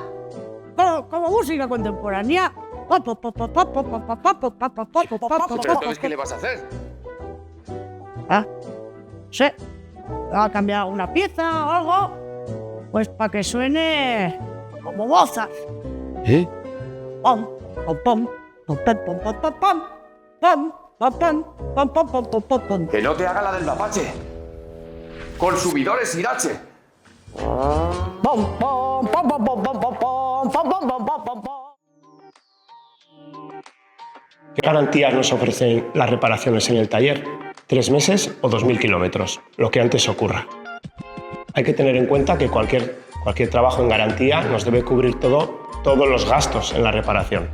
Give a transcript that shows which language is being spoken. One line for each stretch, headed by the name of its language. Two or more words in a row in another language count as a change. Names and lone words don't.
Spanish: Como música contemporánea. Pero entonces, ¿qué le vas a hacer? ¿Ah? Sí. Va a cambiar una pieza o algo. Pues para que suene como Mozart. ¿Eh? Pom, pom, pom, pom, pom, pom, pom, pom, pom, pom, pom, pom, pom, pom, pom, pom, pom, pom. Que no te haga la del mapache. Con subidores Irache. Pom, pom, pom, pom, pom, pom, pom, pom, pom, pom, pom, pom, pom. ¿Qué garantías nos ofrecen las reparaciones en el taller? 3 meses o 2.000 kilómetros, lo que antes ocurra. Hay que tener en cuenta que cualquier trabajo en garantía nos debe cubrir todos los gastos en la reparación.